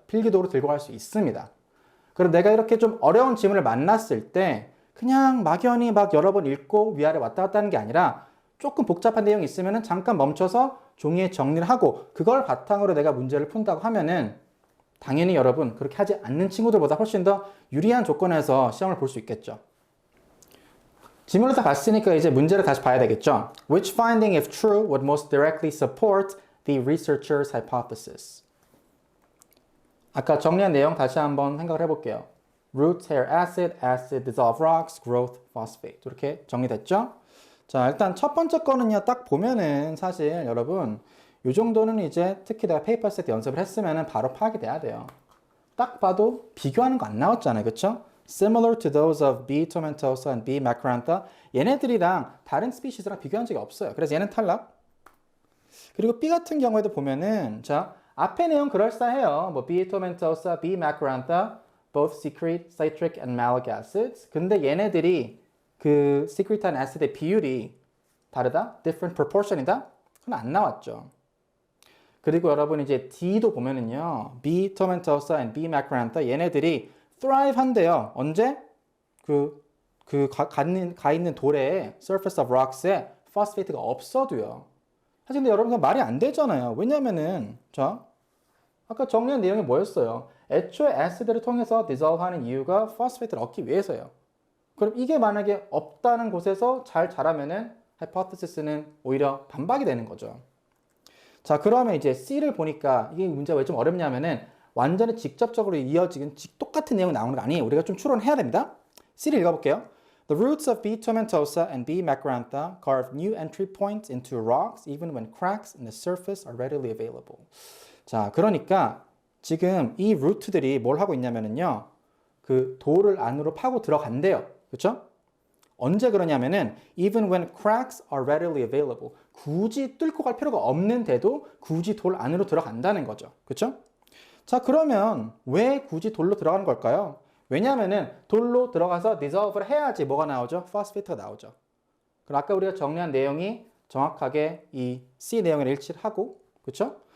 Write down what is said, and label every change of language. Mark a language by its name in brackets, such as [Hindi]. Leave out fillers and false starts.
[Korean] 필기도로 들고 갈 수 있습니다. 그럼 내가 이렇게 좀 어려운 지문을 만났을 때 그냥 막연히 막 여러 번 읽고 위아래 왔다 갔다 하는 게 아니라 조금 복잡한 내용이 있으면 잠깐 멈춰서 종이에 정리를 하고 그걸 바탕으로 내가 문제를 푼다고 하면은 당연히 여러분 그렇게 하지 않는 친구들보다 훨씬 더 유리한 조건에서 시험을 볼 수 있겠죠. 지문을 다 봤으니까 이제 문제를 다시 봐야 되겠죠. [English] Which finding, if true, would most directly support the researcher's hypothesis? [Korean] 아까 정리한 내용 다시 한번 생각을 해볼게요. [English] Root, hair acid, acid, dissolve rocks, growth, phosphate. [Korean] 이렇게 정리됐죠? 자, 일단 첫 번째 거는요, 딱 보면은 사실 여러분, 이 정도는 이제 특히 내가 페이퍼 세트 연습을 했으면은 바로 파악이 돼야 돼요. 딱 봐도 비교하는 거 안 나왔잖아요. 그쵸? [English] Similar to those of B. tomentosa and B. macrantha. [Korean] 얘네들이랑 다른 스피시스랑 비교한 적이 없어요. 그래서 얘는 탈락. 그리고 B 같은 경우에도 보면은, 자, 앞에 내용 그럴싸해요. [English] 뭐 B. tomentosa, B. macrantha, both secrete citric and malic acids. [Korean] 근데 얘네들이 그 secrete한 acid의 비율이 다르다? [English] different proportion [Korean] 이다? 그건 안 나왔죠. 그리고 여러분 이제 D도 보면은요. B. tomentosa and B. macrantha 얘네들이 thrive 한대요. 언제? 가 있는 돌에 surface of rocks에 phosphate가 없어도요. 사실 근데 여러분 말이 안 되잖아요. 왜냐면은 자 아까 정리한 내용이 뭐였어요? 애초에 acid를 통해서 dissolve하는 이유가 phosphate를 얻기 위해서요. 그럼 이게 만약에 없다는 곳에서 잘 자라면은 hypothesis는 오히려 반박이 되는 거죠. 자, 그러면 이제 C를 보니까 이게 문제가 왜 좀 어렵냐면은 완전히 직접적으로 이어지는 똑같은 내용이 나오는 거 아니에요. 우리가 좀 추론해야 됩니다. C를 읽어볼게요. [English] The roots of B. tomentosa and B. macrantha carve new entry points into rocks even when cracks in the surface are readily available. [Korean] 자, 그러니까 지금 이 루트들이 뭘 하고 있냐면은요. 그 돌을 안으로 파고 들어간대요. 그렇죠? 언제 그러냐면은 [English] even when cracks are readily available. [Korean] 굳이 뚫고 갈 필요가 없는데도 굳이 돌 안으로 들어간다는 거죠. 그렇죠? 자, 그러면 왜 굳이 돌로 들어가는 걸까요? 왜냐면은 돌로 들어가서 dissolve를 해야지 뭐가 나오죠? phosphate가 나오죠. 그럼 아까 우리가 정리한 내용이 정확하게 이 C 내용을 일치를 하고, 그렇죠?